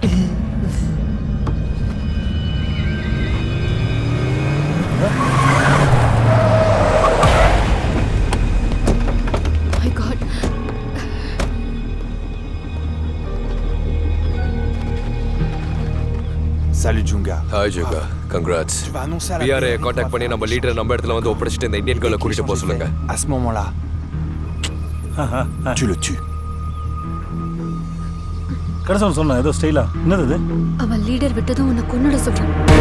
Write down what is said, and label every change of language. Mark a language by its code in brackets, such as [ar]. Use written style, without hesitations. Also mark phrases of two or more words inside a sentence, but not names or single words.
[en] My God. [fr] Salut Junga. [en] Hi Junga, congrats. [fr] Tu vas annoncer à la [ta] PRA காண்டாக்ட் பண்ணி நம்ம லீடரை நம்ம இடத்துல வந்து ஒப்படைச்சிட்டு இந்த [en] Indian girl [ta] கூட்டிட்டு போக சொல்லுங்க. [fr] À ce moment-là, tu le tues. [ta] கடைசி சொன்ன ஏதோ ஸ்டைலா என்னது இது? அவன் லீடர் விட்டதும் உன்னை கொன்னுட சொல்றான்.